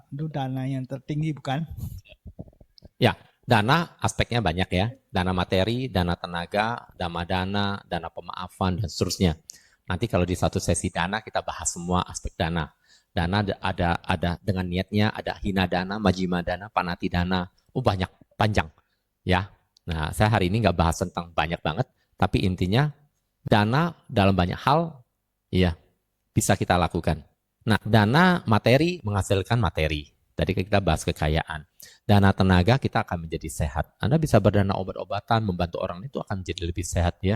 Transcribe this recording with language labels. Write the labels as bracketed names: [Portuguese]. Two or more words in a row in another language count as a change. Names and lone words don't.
[Indonesian] Itu dana yang tertinggi bukan? Ya, dana aspeknya banyak ya. Dana materi, dana tenaga, dana, dana pemaafan, dan seterusnya. Nanti kalau di satu sesi dana kita bahas semua aspek dana. Dana ada dengan niatnya, ada [Pali] hina dana, majima dana, panati dana. [Indonesian] Banyak, panjang. Ya. Nah, saya hari ini nggak bahas tentang banyak banget, tapi intinya dana dalam banyak hal, ya bisa kita lakukan. Nah, dana materi menghasilkan materi. Tadi kita bahas kekayaan. Dana tenaga kita akan menjadi sehat. Anda bisa berdana obat-obatan, membantu orang itu akan menjadi lebih sehat ya.